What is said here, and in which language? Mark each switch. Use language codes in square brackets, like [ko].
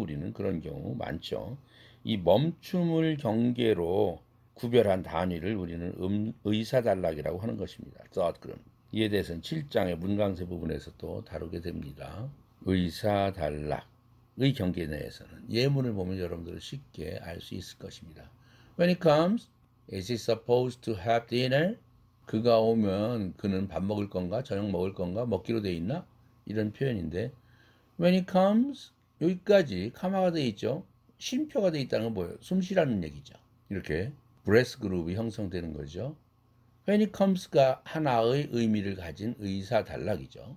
[ko] 우리는 그런 경우 많죠. 이 멈춤을 경계로 구별한 단위를 우리는 의사단락이라고 하는 것입니다. [en] thought group. [ko] 이에 대해서는 7장의 문강세 부분에서 또 다루게 됩니다. 의사단락의 경계 내에서는 예문을 보면 여러분들은 쉽게 알 수 있을 것입니다. [en] When it comes, is he supposed to have dinner? [ko] 그가 오면 그는 밥 먹을 건가? 저녁 먹을 건가? 먹기로 돼 있나? 이런 표현인데 [en] When it comes, [ko] 여기까지 카마가 돼 있죠. 쉼표가 돼 있다는 건 뭐예요? 숨 쉬라는 얘기죠. 이렇게 breath group이 형성되는 거죠. [en] When it comes [ko] 가 하나의 의미를 가진 의사 단락이죠.